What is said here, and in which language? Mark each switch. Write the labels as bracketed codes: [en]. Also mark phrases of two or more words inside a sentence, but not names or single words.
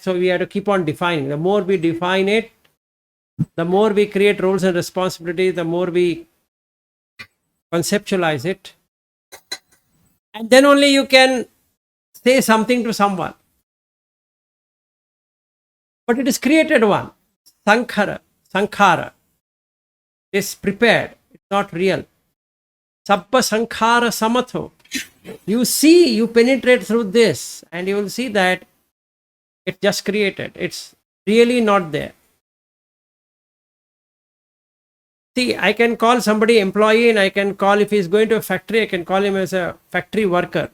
[en] So we have to keep on defining. The more we define it, the more we create roles and responsibilities, the more we conceptualize it. And then only you can say something to someone. But it is created one. Sankhara. Is prepared. It's not real. [pi] Sabba sankhara samatho. [en] You see, you penetrate through this and you will see that it's just created. It's really not there. See, I can call somebody employee, and I can call, if he's going to a factory, I can call him as a factory worker.